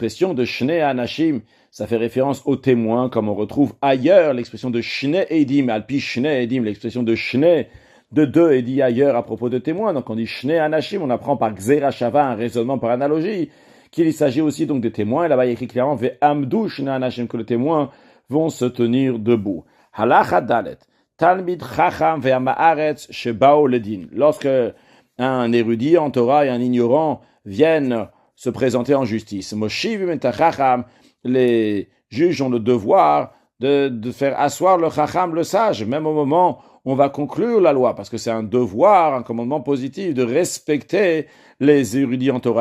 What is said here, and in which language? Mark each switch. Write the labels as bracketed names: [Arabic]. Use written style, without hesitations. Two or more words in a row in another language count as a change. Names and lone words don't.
[French] L'expression de [Hebrew] שני אנשים, [French] ça fait référence aux témoins, comme on retrouve ailleurs l'expression de [Hebrew] שני עדים, על פי שני עדים, [French] l'expression de Shne, de deux est dit ailleurs à propos de témoins. Donc on dit [Hebrew] שני אנשים, [French] on apprend par [Hebrew] גזרה שווה, [French] un raisonnement par analogie, qu'il s'agit aussi donc des témoins. Et là-bas il y a écrit clairement [Hebrew] ועמדו שני אנשים, [French] que les témoins vont se tenir debout. [Hebrew] הלכה ד', תלמיד חכם ועם הארץ שבאו לדין. [French] Lorsque un érudit en Torah et un ignorant viennent se présenter en justice, [Hebrew] מושיבים את חכם, [French] les juges ont le devoir de faire asseoir le Chacham, le sage, même au moment où on va conclure la loi, parce que c'est un devoir, un commandement positif de respecter les érudits en Torah.